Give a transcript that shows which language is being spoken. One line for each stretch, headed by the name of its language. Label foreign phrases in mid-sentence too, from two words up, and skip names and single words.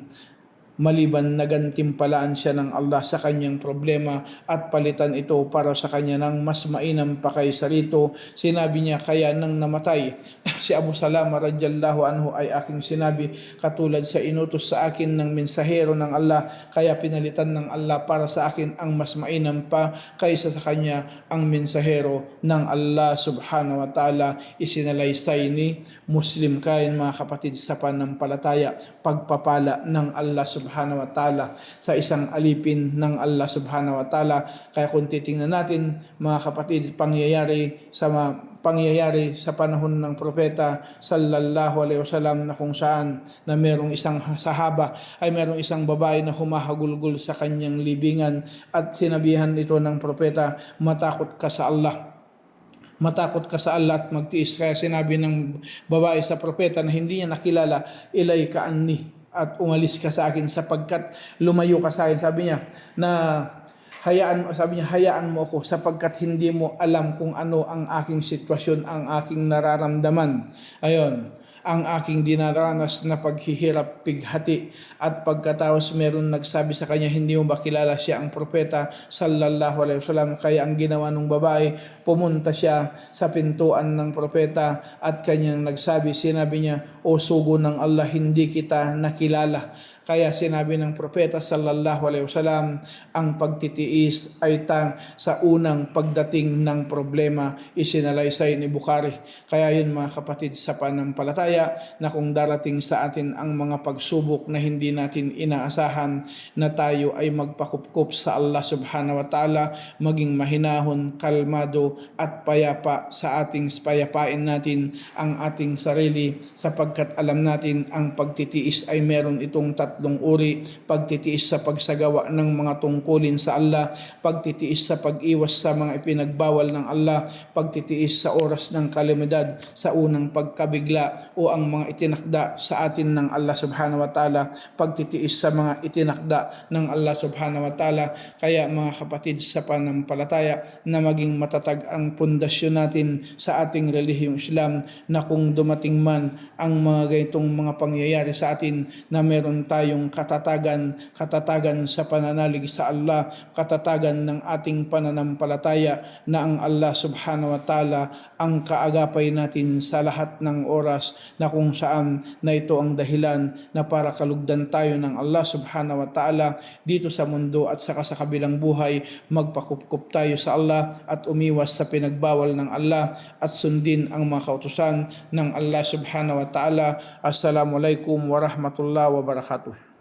Filipino: Maliban na gantimpalaan siya ng Allah sa kanyang problema at palitan ito para sa kanya ng mas mainam pa kaysa rito. Sinabi niya, kaya nang namatay si Abu Salama
Arabic: رضي الله عنه
Filipino: ay aking sinabi, katulad sa inutos sa akin ng mensahero ng Allah, kaya pinalitan ng Allah para sa akin ang mas mainam pa kaysa sa kanya ang mensahero ng Allah
Arabic: سبحانه وتعالى.
Filipino: Isinalaysay ni Muslim kain mga kapatid sa panampalataya, pagpapala ng Allah
Arabic: سبحانه وتعالى
Filipino: sa isang alipin ng Allah
Arabic: سبحانه وتعالى.
Filipino: Kaya kung titingnan natin mga kapatid, pangyayari sa panahon ng propeta
Arabic: صلى الله عليه وسلم
Filipino: na kung saan na merong isang sahaba ay merong isang babae na humahagulgol sa kanyang libingan at sinabihan ito ng propeta, matakot ka sa Allah. Matakot ka sa Allah at magtiis. Kaya sinabi ng babae sa propeta na hindi niya nakilala,
Arabic: إليك عني,
Filipino: at umalis ka sa akin sapagkat lumayo ka sa akin. Sabi niya hayaan mo ako sapagkat hindi mo alam kung ano ang aking sitwasyon, ang aking nararamdaman. Ayon, ang aking dinaranas na paghihirap, pighati. At pagkatapos meron nagsabi sa kanya, hindi mo ba kilala siya ang propeta
Arabic: صلى الله عليه وسلم?
Filipino: Kaya ang ginawa ng babae, pumunta siya sa pintuan ng propeta at kanyang sinabi niya, o sugo ng Allah, hindi kita nakilala. Kaya sinabi ng propeta
Arabic: صلى الله عليه وسلم,
Filipino: ang pagtitiis ay sa unang pagdating ng problema. Isinalaysay ni Bukhari. Kaya yun mga kapatid sa panampalataya, na kung darating sa atin ang mga pagsubok na hindi natin inaasahan, na tayo ay magpakupkup sa
Arabic: الله سبحانه وتعالى,
Filipino: maging mahinahon, kalmado at payapa sa ating payapain natin ang ating sarili, sapagkat alam natin ang pagtitiis ay meron itong tatlong uri: pagtitiis sa pagsagawa ng mga tungkulin sa Allah, pagtitiis sa pag-iwas sa mga ipinagbawal ng Allah, pagtitiis sa oras ng kalamidad, sa unang pagkabigla o ang mga itinakda sa atin ng Allah
Arabic: سبحانه وتعالى,
Filipino: pagtitiis sa mga itinakda ng Allah
Arabic: سبحانه وتعالى.
Filipino: Kaya mga kapatid sa panampalataya, na maging matatag ang pundasyon natin sa ating relihiyong Islam, na kung dumating man ang mga ganitong mga pangyayari sa atin, na meron tayong katatagan sa pananalig sa Allah, katatagan ng ating pananampalataya na ang Allah
Arabic: سبحانه وتعالى
Filipino: ang kaagapay natin sa lahat ng oras, na kung saan na ito ang dahilan na para kalugdan tayo ng Allah
Arabic: سبحانه وتعالى
Filipino: dito sa mundo at saka sa kabilang buhay. Magpakupkup tayo sa Allah at umiwas sa pinagbawal ng Allah at sundin ang mga kautusan ng Allah
Arabic: سبحانه وتعالى. السلام عليكم ورحمة الله وبركاته.